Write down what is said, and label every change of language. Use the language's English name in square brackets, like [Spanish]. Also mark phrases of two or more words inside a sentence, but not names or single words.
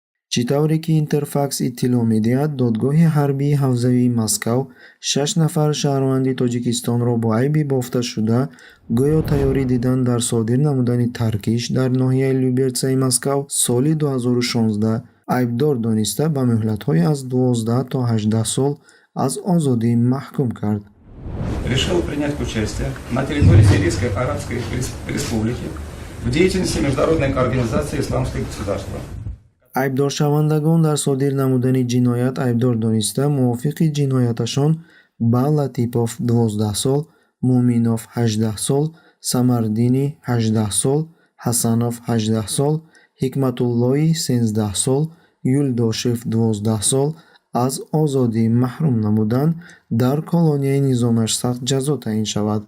[Tajik] чӣ тавре ки Интерфакс иттилоъ медиҳад, додгоҳи ҳарбии ҳавзавии Москав 6 нафар шаҳрванди Тоҷикистонро бо айби бофташуда гӯё тайёрӣ дидан дар содир намудани таркиш дар ноҳияи Люберцияи Москав соли 2016 айбдор дониста ба муҳлатҳои аз 12 то 18 сол аз озодӣ маҳкум кард. [Russian] Решил принять участие на территории Сирийской Арабской Республики в деятельности Международной организации «Исламское государство». [Tajik] айбдоршавандагон дар содир намудани ҷиноят айбдор дониста мувофиқи ҷинояташон ба Латипов 12 сол, Муъминов 18 сол, Самардини 18 сол, Ҳасанов 18 сол, Ҳикматуллои 13 сол, Юлдошев 12 сол аз озодӣ маҳрум намуданд, дар колонияи низомаш сахт ҷазо таъин шавад.